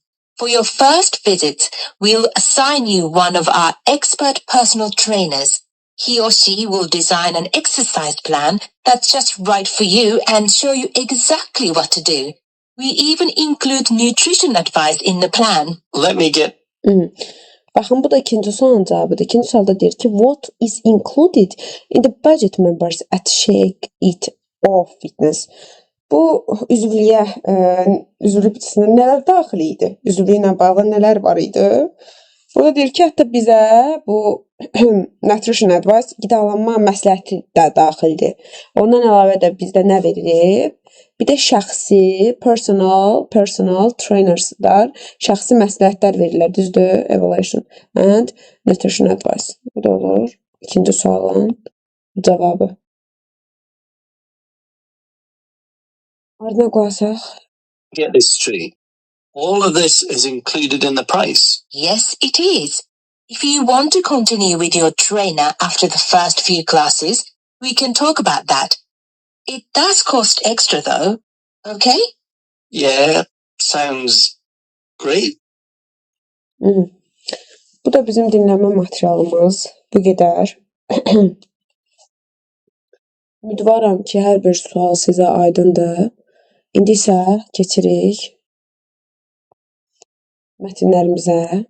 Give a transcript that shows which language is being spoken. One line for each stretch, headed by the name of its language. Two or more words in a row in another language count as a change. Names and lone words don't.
English: For your first visit, we'll assign you one of our expert personal trainers. He or she will design an exercise plan that's just right for you and show you exactly what to do. We even include nutrition advice in the plan. Let me get...
Azerbaijani: Baxın, bu da ikinci sualın cavabıdır. İkinci sualda deyir ki,
English: what is included in the budget members at Shake It Off Fitness?
Azerbaijani: Bu üzvlük bütçəsində nələr daxil idi? Üzvlüklə bağlı nələr var idi? Burada deyir ki, hətta bizə bu
English: nutrition advice,
Azerbaijani: qidalanma məsləhəti də daxildir. Ondan əlavə də bizdə nə verilib? Bir də şəxsi,
English: personal trainerslar,
Azerbaijani: şəxsi məsləhətlər verirlər, düzdür?
English: Evaluation and nutrition advice.
Azerbaijani: Bu da olur. İkinci sualın cavabı. Ardına qoyasaq.
English: Get this straight. All of this is included in the price. Yes, it is. If you want to continue with your trainer after the first few classes, we can talk about that. It does cost extra though, okay? Yeah, sounds great.
Azerbaijani: Bu da bizim dinləmə materialımız. Bu qədər. Ümidvaram ki, hər bir sual sizə aydındır. İndi isə keçirik mətnlərimizə.